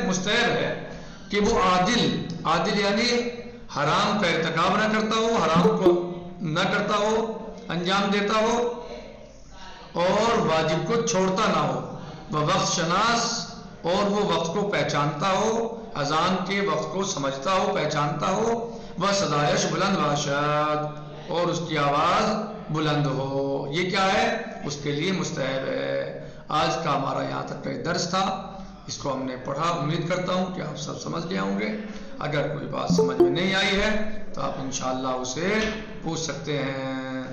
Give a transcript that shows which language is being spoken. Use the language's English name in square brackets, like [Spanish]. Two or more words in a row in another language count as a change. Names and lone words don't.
[Urdu] مستحب ہے کہ وہ عادل یعنی حرام کا ارتکاب نہ کرتا ہو، حرام کو نہ کرتا ہو، انجام دیتا ہو، اور واجب کو چھوڑتا نہ ہو، وہ وقت شناس اور وہ وقت کو پہچانتا ہو، اذان کے وقت کو سمجھتا ہو، پہچانتا ہو، وہ [Persian] صدایش بلند باشد [Urdu] اور اس کی آواز بلند ہو، یہ کیا ہے؟ اس کے لیے مستحب ہے۔ آج کا ہمارا یہاں تک کا درس تھا، اس کو ہم نے پڑھا، امید کرتا ہوں کہ آپ سب سمجھ گئے ہوں گے۔ اگر کوئی بات سمجھ میں نہیں آئی ہے تو آپ انشاءاللہ اسے پوچھ سکتے ہیں۔